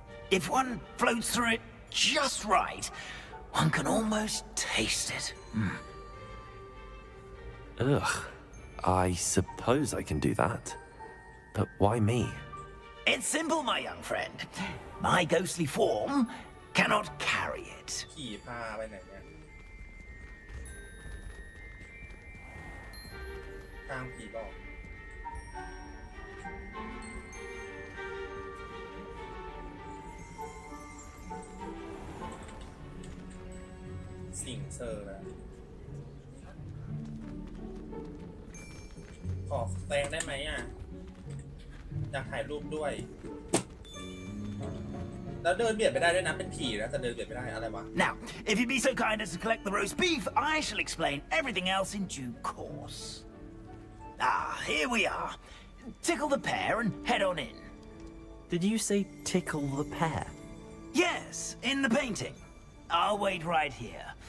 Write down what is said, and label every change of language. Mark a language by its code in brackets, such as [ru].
[en] If one floats through it just right, one can almost taste it. Ugh. I suppose I can do that. But why me? It's simple, my young friend. My ghostly form cannot carry it. [th] ขี่พาไปไหนเนี่ยกลางผีบอกสิงเซอร์แล้ว ขอแซงได้ไหมอ่ะอยากถ่ายรูปด้วยแล้วเดินเบียดไปได้ด้วยนะเป็นผีแล้วแต่เดินเบียดไม่ได้อะไรวะ [en] Now, if you'd be so kind as to collect the roast beef, I shall explain everything else in due course. Here we are. Tickle the pear and head on in. Did you say tickle the pear? Yes, in the painting. I'll wait right here.